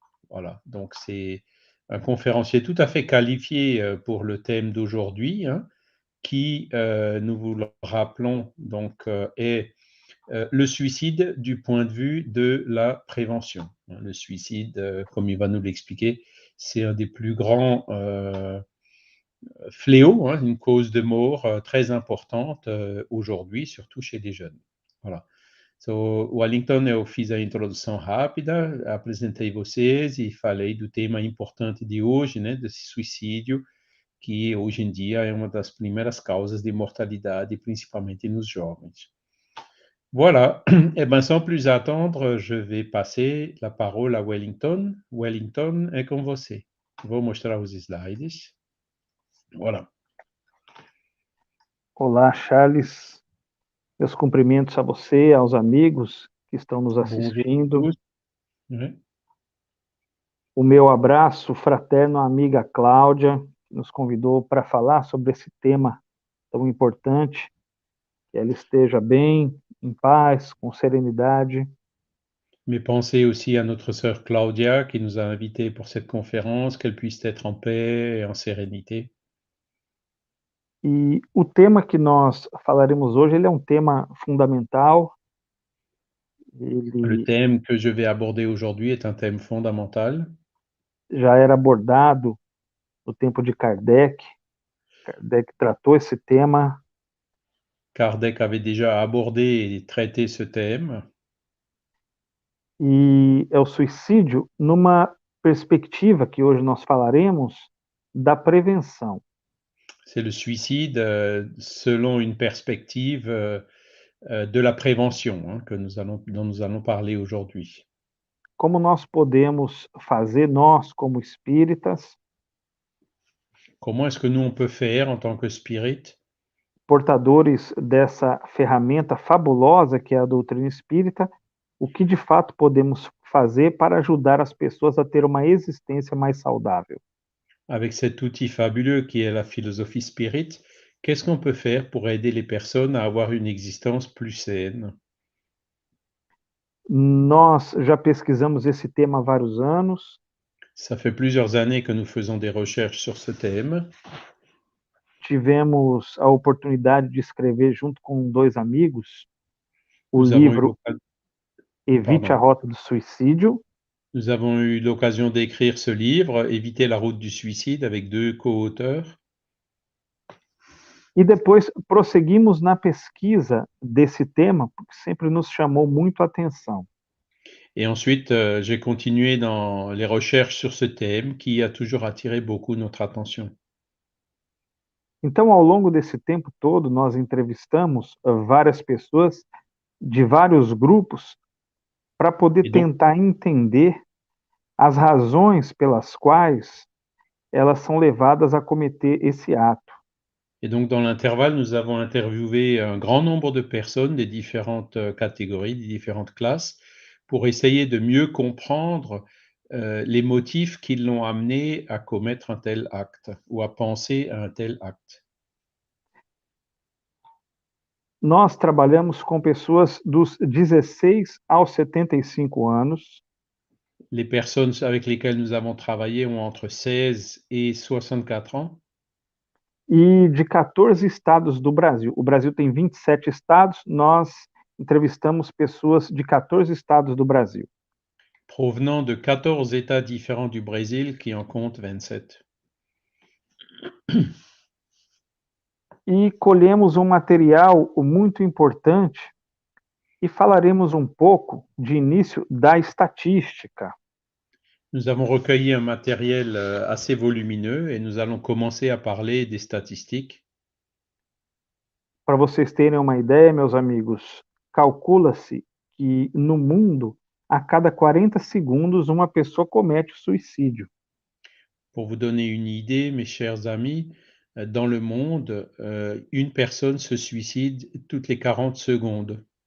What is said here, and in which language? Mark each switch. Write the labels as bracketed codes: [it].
[fr] Voilà, donc c'est un conférencier tout à fait qualifié pour le thème d'aujourd'hui, hein, qui, nous vous le rappelons, donc, est le suicide du point de vue de la prévention. Le suicide, comme il va nous l'expliquer, c'est un des plus grands fléaux, hein, une cause de mort très importante aujourd'hui, surtout chez les jeunes. Voilà. [pt] So, Wellington, eu fiz a introdução rápida, apresentei vocês e falei do tema importante de hoje, né, desse suicídio, que hoje em dia é uma das primeiras causas de mortalidade, principalmente nos jovens. [fr] Voilà, eh bien, sans plus attendre, je vais passer la parole à Wellington. [pt] Wellington, é com você. Vou mostrar os slides. [fr] Voilà. [pt] olá, Charles. Meus cumprimentos a você, aos amigos que estão nos [fr] Bonjour [pt] assistindo. [fr] tous. Ouais. [pt] O meu abraço fraterno à amiga Cláudia, que nos convidou para falar sobre esse tema tão importante. Que ela esteja bem, em paz, com serenidade. [fr] Mes pensées aussi à notre sœur Claudia qui nous a invités pour cette conférence, qu'elle puisse être en paix et en sérénité. [pt] E o tema que nós falaremos hoje, ele é um tema fundamental. [fr] Le [pt] Ele [fr] thème que je vais aborder aujourd'hui est un thème fondamental. [pt] já era abordado no tempo de Kardec. Kardec tratou esse tema. [fr] Kardec avait déjà abordé et traité ce thème. [pt] E é o suicídio numa perspectiva que hoje nós falaremos da prevenção. [fr] C'est le suicide selon une perspective de la prévention, hein, dont nous allons parler aujourd'hui. [pt] Como nós podemos fazer, nós como espíritas, [fr] Comment est-ce que nous, on peut faire en tant que spirit, [pt] portadores dessa ferramenta fabulosa que é a doutrina espírita, o que de fato podemos fazer para ajudar as pessoas a ter uma existência mais saudável? [fr] avec cet outil fabuleux qui est la philosophie spirit, qu'est-ce qu'on peut faire pour aider les personnes à avoir une existence plus saine? [pt] Nós já pesquisamos esse tema há vários anos. [fr] Ça fait plusieurs années que nous faisons des recherches sur ce thème. [pt] Tivemos a oportunidade de escrever junto com dois amigos o [fr] Nous avons eu [pt] livro Evite a [fr] pardon. [pt] Rota do Suicídio. [fr] Nous avons eu l'occasion d'écrire ce livre, Éviter la route du suicide, avec deux co-auteurs. [pt] E depois prosseguimos na pesquisa desse tema, porque sempre nos chamou muito a atenção. [fr] Et ensuite, j'ai continué dans les recherches sur ce thème qui a toujours attiré beaucoup notre attention. [pt] Então, ao longo desse tempo todo, nós entrevistamos várias pessoas de vários grupos para poder [fr] Et donc, [pt] tentar entender as razões pelas quais elas são levadas a cometer esse ato. [fr] Et donc, dans l'intervalle, nous avons interviewé un grand nombre de personnes des différentes catégories, des différentes classes, pour essayer de mieux comprendre les motifs qui l'ont amené à commettre un tel acte ou à penser à un tel acte. [pt] Nós trabalhamos com pessoas dos 16 aos 75 anos, [fr] Les personnes avec lesquelles nous avons travaillé ont entre 16 et 64 ans. [pt] e de 14 estados do Brasil. O Brasil tem 27 estados, nós entrevistamos pessoas de 14 estados do Brasil. [fr] Provenant de 14 États différents du Brésil qui en comptent 27. [pt] E colhemos um material muito importante e falaremos um pouco, de início, da estatística. [fr] Nous avons recueilli un matériel assez volumineux et nous allons commencer à parler des statistiques. [pt] Para vocês terem uma ideia, meus amigos, calcula-se que no mundo, a cada 40 segundos, uma pessoa comete suicídio. [fr] Pour vous donner une idée, mes chers amis, dans le monde, une personne se suicide toutes les 40 secondes.